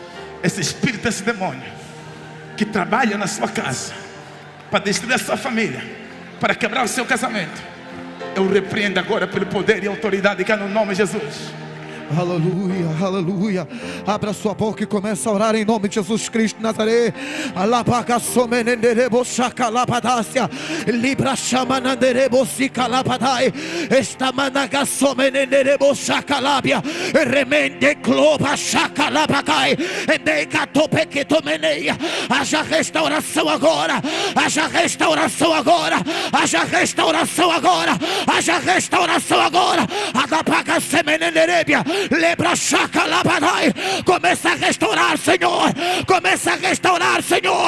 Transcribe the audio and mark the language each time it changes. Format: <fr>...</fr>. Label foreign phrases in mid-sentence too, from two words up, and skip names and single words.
<pt>Esse espírito, esse demônio que trabalha na sua casa para destruir a sua família, para quebrar o seu casamento, eu repreendo agora pelo poder e autoridade que é no nome de Jesus. Aleluia, aleluia. Abra sua boca e comece a orar em nome de Jesus Cristo de Nazaré. Alabagasomenenderebo shakalabadácia. Libra chamananderebo sikalabadai. Estamanagasomenenderebo shakalabia. Remende cloba shakalabagai. Endecatopequetomeneia. Haja restauração agora. Haja restauração agora. Haja restauração agora. Haja restauração agora. Adapagasemenenderebia. Lebra Shakalabanai. Começa a restaurar, Senhor. Começa a restaurar, Senhor.</pt>